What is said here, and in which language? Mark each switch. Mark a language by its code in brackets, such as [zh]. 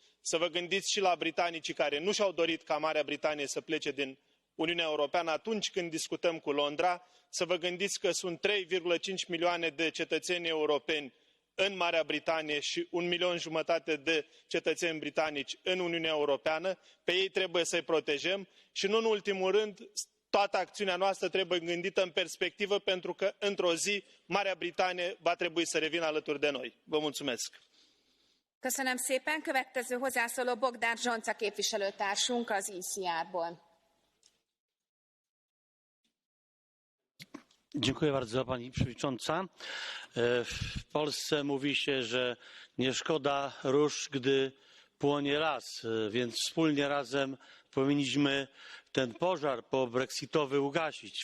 [ro] Să vă gândiți și la britanicii care nu și-au dorit ca Marea Britanie să plece din Uniunea Europeană atunci când discutăm cu Londra, să vă gândiți că sunt 3,5 milioane de cetățeni europeni în Marea Britanie și 1,5 milion de cetățeni britanici în Uniunea Europeană, pe ei trebuie să-i protejăm și nu în ultimul rând, toată acțiunea noastră trebuie gândită în perspectivă pentru că într-o zi Marea Britanie va trebui să revină alături de noi. Vă mulțumesc. [hu] Köszönöm szépen. Következő hozzászóló Bogdán Zsonca képviselőtársunk az ECR-ból. [pl] Dziękuję bardzo, pani przewodnicząca. W Polsce mówi się, że nie szkoda róż, gdy płonie las, więc wspólnie razem powinniśmy ten pożar pobrexitowy ugasić.